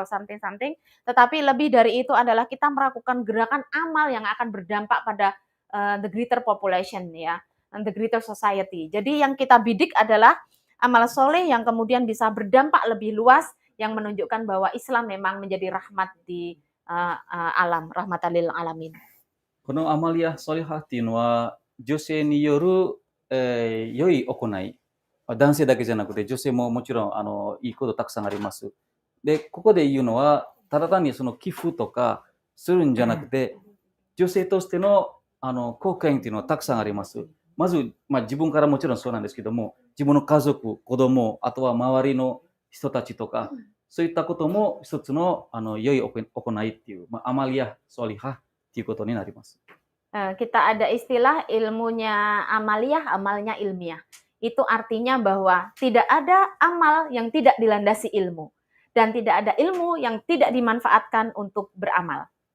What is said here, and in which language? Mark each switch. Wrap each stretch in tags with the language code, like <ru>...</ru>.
<en>or something,</en> <id>tetapi lebih dari itu adalah kita melakukan gerakan amal yang akan berdampak pada</id> <en>the greater population,</en> <id>ya,</id> <en>and the greater society.</en> <id>Jadi yang kita bidik adalah amal soleh yang kemudian bisa berdampak lebih luas, yang menunjukkan bahwa Islam memang menjadi rahmat di alam, rahmatan lil alamin.</id> <ja>このアマリア・ソリハっていうのは、女性による、良い行い、男性だけじゃなくて、女性ももちろんいいことたくさんあります。で、ここで言うのは、ただ単にその寄付とかするんじゃなくて、女性としての貢献っていうのはたくさんあります。まず、まあ、自分からもちろんそうなんですけども、自分の家族、子供、あとは周りの人たちとか、そういったことも一つの良い行いっていう、まあ、アマリア・ソリハっていうことになります。</ja> <id>Kita ada istilah ilmunya amaliyah, amalnya ilmiah. Itu artinya bahwa tidak ada amal yang tidak dilandasi ilmu. Dan tidak ada ilmu yang tidak dimanfaatkan untuk beramal.</id>